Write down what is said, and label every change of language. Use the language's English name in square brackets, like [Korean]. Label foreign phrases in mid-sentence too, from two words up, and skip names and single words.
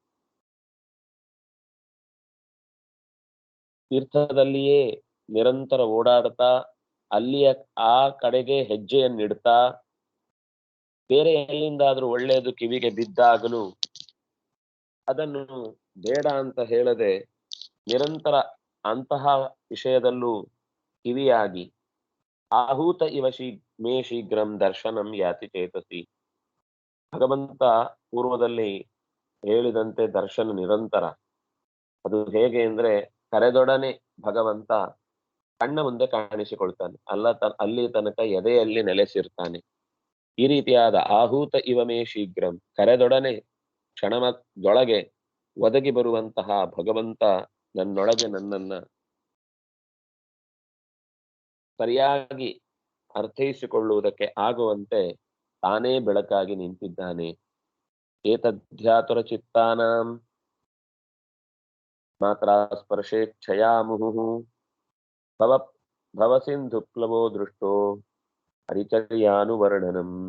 [Kannada] ತೀರ್ಥದಲ್ಲಿಯೇ ನಿರಂತರ ಓಡಾಡ್ತಾ ಅಲ್ಲಿಯ ಆ ಕಡೆಗೆ ಹೆಜ್ಜೆಯನ್ನಿಡ್ತಾ ಬೇರೆ ಎಲ್ಲಿಂದಾದ್ರೂ ಒಳ್ಳೆಯದು ಕಿವಿಗೆ ಬಿದ್ದಾಗಲೂ ಅದನ್ನು ಬೇಡ ಅಂತ ಹೇಳದೆ ನಿರಂತರ ಅಂತಹ ವಿಷಯದಲ್ಲೂ ಕಿವಿಯಾಗಿ [Sanskrit] आहूत इव ಮೇ ಶೀಘ್ರಂ ದರ್ಶನಂ ಯಾತಿ ಚೇತಸಿ. [Kannada] ಭಗವಂತ ಪೂರ್ವದಲ್ಲಿ ಹೇಳಿದಂತೆ ದರ್ಶನ ನಿರಂತರ. ಅದು ಹೇಗೆ ಅಂದ್ರೆ ಕರೆದೊಡನೆ ಭಗವಂತ ಕಣ್ಣ ಮುಂದೆ ಕಾಣಿಸಿಕೊಳ್ತಾನೆ, ಅಲ್ಲಿ ತನಕ ಎದೆಯಲ್ಲಿ ನೆಲೆಸಿರ್ತಾನೆ. ಈ ರೀತಿಯಾದ [Sanskrit] आहूत इव ಮೇ ಶೀಘ್ರಂ [Kannada] ಕರೆದೊಡನೆ ಕ್ಷಣದೊಳಗೆ ಒದಗಿ ಬರುವಂತಹ ಭಗವಂತ ನನ್ನೊಳಗೆ ನನ್ನನ್ನ ಸರಿಯಾಗಿ ಅರ್ಥೈಸಿಕೊಳ್ಳುವುದಕ್ಕೆ ಆಗುವಂತೆ ತಾನೇ ಬೆಳಕಾಗಿ ನಿಂತಿದ್ದಾನೆ. [Sanskrit] ಏತದ್ಧ್ಯಾತುರ ಚಿತ್ತಾನಾಂ ಮಾತ್ರ ಸ್ಪರ್ಶೇಚ್ಛಯಾ ಮುಹುಃ ಭವ ಭವಸಿಂಧುಪ್ಲವೋ ದೃಷ್ಟೋ ಹರಿಚರ್ಯಾನುವರ್ಣನಂ.